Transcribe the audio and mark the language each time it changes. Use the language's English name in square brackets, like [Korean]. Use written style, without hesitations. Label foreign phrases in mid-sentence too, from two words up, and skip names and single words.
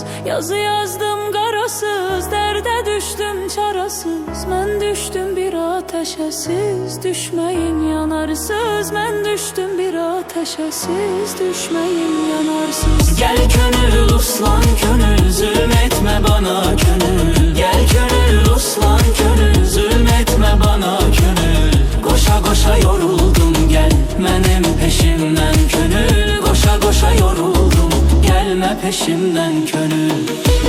[Azerbaijani] Yazı yazdım qarasız, dərdə düşdüm çarasız. Mən düşdüm bir ateşə, siz düşməyin yanarsız. Mən düşdüm bir ateşə, siz düşməyin yanarsız. [Turkish] Gel könül uslan könül, zulm etme bana könül. Gel könül uslan könül, zulm etme bana könül. Koşa koşa yoruldum, gel benim peşimden könül. Koşa koşa yoruldum, gelme peşimden könül.